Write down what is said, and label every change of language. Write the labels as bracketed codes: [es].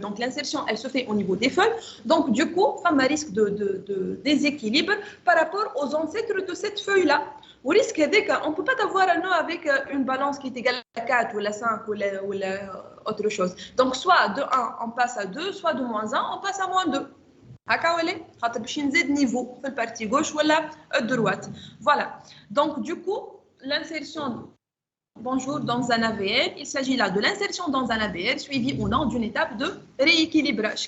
[fr] Donc, l'insertion, elle se fait au niveau des feuilles. Donc, du coup, il y a un risque de déséquilibre par rapport aux ancêtres de cette feuille-là. Au risque on ne peut pas avoir un nœud avec une balance qui est égale à 4 ou à 5 ou autre chose. Donc, soit de 1, on passe à 2, soit de moins 1, on passe à moins 2. [ar] هكا ولا خاطر باش نزيد نيفو في البارتي غوش ولا الدروات. [fr] Voilà. Donc, du coup, l'insertion bonjour dans un AVL, il s'agit là de l'insertion dans un AVL suivi ou non d'une étape de rééquilibrage.